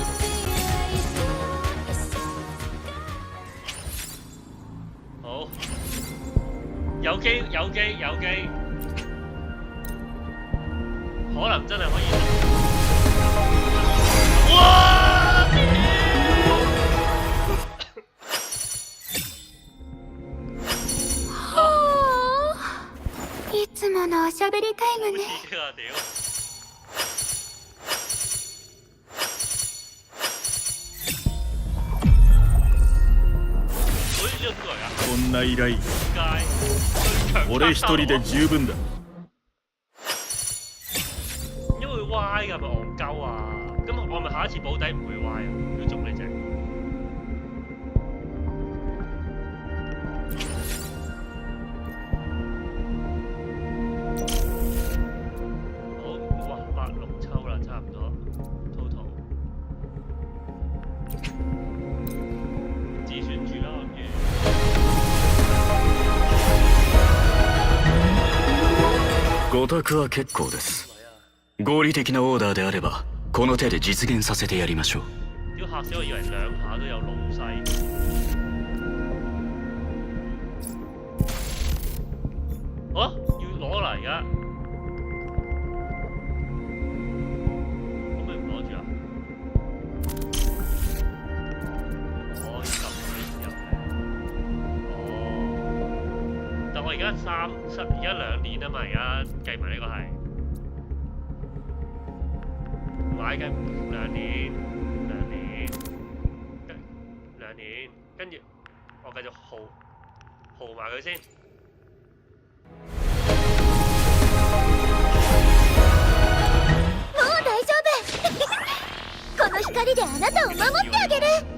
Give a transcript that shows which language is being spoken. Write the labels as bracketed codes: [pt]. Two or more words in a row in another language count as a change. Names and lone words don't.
[yue] 好，有機，可能真係可以。哇！ [ja] いつものおしゃべりタイムね。こんな依頼俺一人で十分だ。 [yue] 因為會歪㗎，咪戇鳩啊！咁我咪下一次保底唔會歪啊？要捉呢隻。好，哇，86抽啦，差唔多 total。自算住啦，我諗住。 [ja] ご託は結構です。合理的なオーダーであればこの手で実現させてやりましょう。 [yue] 啲嚇死我，以為2下都有老細。啊！要攞啦而家，可唔可以唔攞住啊？我要撳佢先入嘅。哦，但我而家而家2年啊嘛，而家計埋呢個係。買嘅2年，跟住我繼續豪埋佢先。 [ja] もう大丈夫この光であなたを守ってあげる。